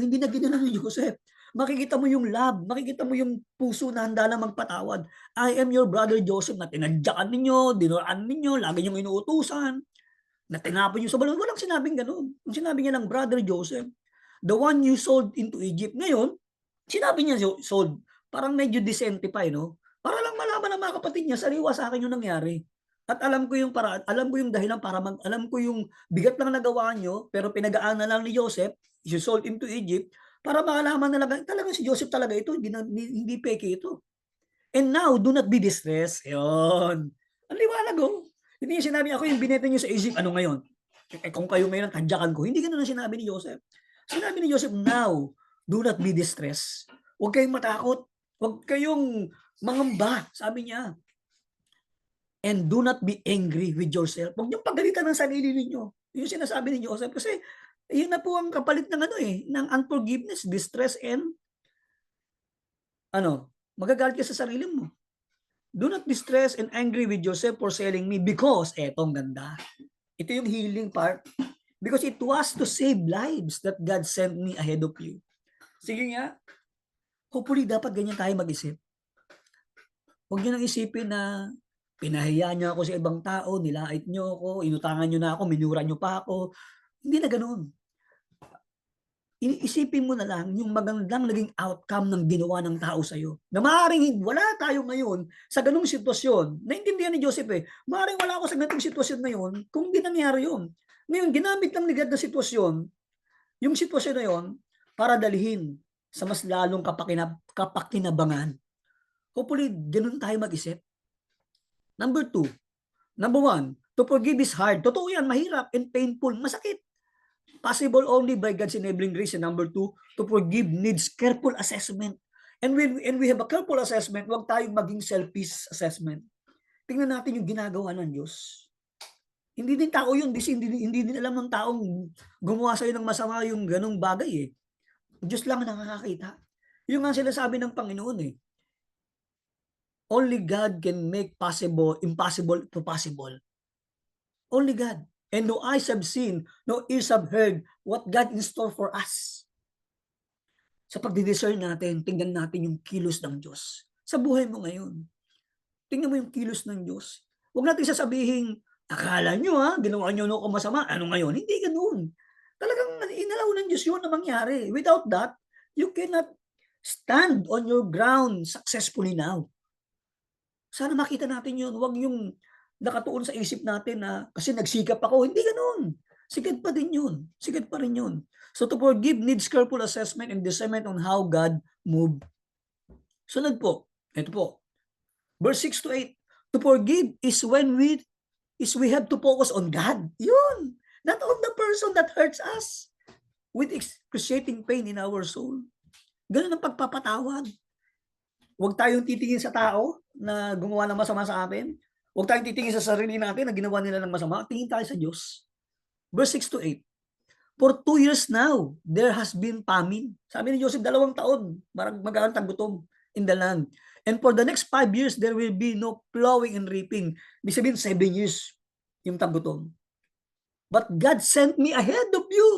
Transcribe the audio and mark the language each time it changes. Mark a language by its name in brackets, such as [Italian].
[Filipino] Hindi na ginawa ni Joseph. Makikita mo yung love, makikita mo yung puso na handa lang magpatawad. [English] I am your brother Joseph [Filipino] na tinadyakan ninyo, dinuraan ninyo, lagi nyo inuutusan, na tinapon nyo sa balon. Walang sinabing ganun. Ang sinabi niya lang, [English] brother Joseph, the one you sold into Egypt. [Filipino] Ngayon, sinabi niya sold. Parang medyo decente pa, no? Para lang malaman ng mga kapatid niya, sariwa sa akin yung nangyari. At alam ko yung paraan, alam ko yung dahilan alam ko yung bigat lang nagawa nyo, pero pinagaan na lang ni Joseph, [English] you sold into Egypt, [Filipino] para makalaman na talaga si Joseph talaga ito, hindi peke ito. [English] And now, do not be distressed. [Filipino] Yun. Ang liwanag oh. Hindi niya sinabi, ako yung binenta niyo sa Egypt, ano ngayon? Kung kayo ngayon, tadyakan ko. Hindi ganun ang sinabi ni Joseph. Sinabi ni Joseph, [English] now, do not be distressed. [Filipino] Huwag kayong matakot. Huwag kayong mangamba, sabi niya. [English] And do not be angry with yourself. [Filipino] Huwag niyong pagalitan ng sarili ninyo. Yung sinasabi ni Joseph. Kasi yun na po ang kapalit ng ng unforgiveness, distress, and magagalit ka sa sarili mo. [English] Do not be stressed and angry with yourself for selling me because, [Filipino] etong ganda. Ito yung healing part. [English] Because it was to save lives that God sent me ahead of you. [Filipino] Sige nga, hopefully dapat ganyan tayo mag-isip. Huwag niyo nang isipin na pinahiya niyo ako sa ibang tao, nilait niyo ako, inutangan niyo na ako, minura niyo pa ako. Hindi na gano'n. Isipin mo na lang yung magandang naging outcome ng ginawa ng tao sa'yo. Na maaaring wala tayo ngayon sa gano'ng sitwasyon. Naintindihan ni Joseph eh. Maaaring wala ako sa ganitong sitwasyon ngayon kung di nangyari yun. Ngayon, ginamit lang ni God na sitwasyon, yung sitwasyon na yun, para dalhin sa mas lalong kapakinabangan. Hopefully, ganun tayo mag-isip. [English] Number two, number one, to forgive is hard. [Filipino] Totoo yan, mahirap [English] and painful, masakit. Possible only by God's enabling grace. And number two, to forgive needs careful assessment. And when we have a careful assessment, [Filipino] huwag tayong maging [English] selfish assessment. [Filipino] Tingnan natin yung ginagawa ng Diyos. Hindi din tao yun, hindi din alam ng taong gumawa sa'yo ng masama yung ganong bagay eh. Diyos lang ang nakakakita. Yung nga sila sabi ng Panginoon eh. [English] Only God can make impossible to possible. Only God. And no eyes have seen, no ears have heard what God in store for us. [Filipino] Sa pagdidiscern natin, tingnan natin yung kilos ng Diyos. Sa buhay mo ngayon, tingnan mo yung kilos ng Diyos. Huwag natin sasabihin, akala nyo ginawa nyo ako masama, ano ngayon? Hindi ganoon. Talagang inalaw ng Diyos yun na mangyari. [English] Without that, you cannot stand on your ground successfully now. [Filipino] Sana makita natin yun. Huwag yung nakatuon sa isip natin na kasi nagsikap ako. Hindi ganoon. Sigad pa din yun. Sigad pa rin yun. [English] So to forgive needs careful assessment and discernment on how God moved. [Filipino] Sunod po. Ito po. [English] Verse 6 to 8. To forgive is when we have to focus on God. Yun. Not on the person that hurts us with excruciating pain in our soul. [Filipino] Ganun ang pagpapatawad. Huwag tayong titingin sa tao na gumawa ng masama sa atin. Huwag tayong titingin sa sarili natin na ginawa nila ng masama. Tingin tayo sa Diyos. Verse 6 to 8. [English] For 2 years now, there has been famine. [Filipino] Sabi ni Joseph, 2 taon, magkakaroon gutom [English] in the land. And for the next 5 years, there will be no plowing and reaping. [Filipino] Ibig sabihin, 7 years yung taggutom. [English] But God sent me ahead of you.